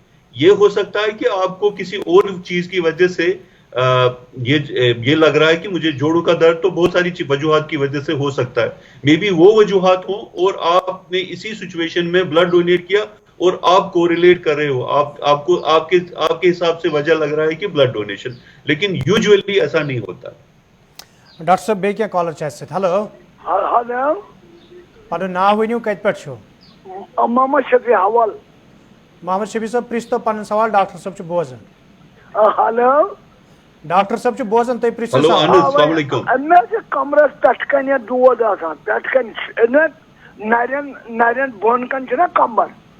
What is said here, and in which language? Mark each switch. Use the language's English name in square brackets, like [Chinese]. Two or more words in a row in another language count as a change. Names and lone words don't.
[Urdu] یہ ہو سکتا ہے کہ آپ کو کسی اور چیز کی وجہ سے یہ لگ رہا ہے کہ مجھے جوڑوں کا درد تو بہت ساری وجوہات کی وجہ سے ہو سکتا ہے. مے بی وہ وجوہات ہوں اور آپ نے اسی سچویشن میں [English] blood donate [Urdu] کیا اور آپ کو ریلیٹ کر رہے ہو آپ کو آپ کے حساب سے وجہ لگ رہا ہے کہ [English] blood donation. [Urdu] لیکن یوزولی ایسا نہیں ہوتا. [Kashmiri] ڈاکٹر صاحب بیٚیہِ کینٛہہ کالر چھِ اَسہِ سۭتۍ. ہیلو ہیلو پنُن ناو ؤنِو کتہِ پٮ۪ٹھ چھُو؟ محمد شفیع حوال. محمد شفیع صٲب پرٛژھۍ تو پنُن سوال ڈاکٹر صٲب چھُ بوزان. ہیلو ڈاکٹر صٲب چھُ بوزان تُہۍ پرٛژھِو ہیلو سوال. [Arabic] السلام علیکم. [Kashmiri] مےٚ چھِ کمرس پٮ۪ٹھٕ کنہِ دود آسان پٮ۪ٹھٕ کنہِ نرٮ۪ن بۄن کن چھُنہ کمبر.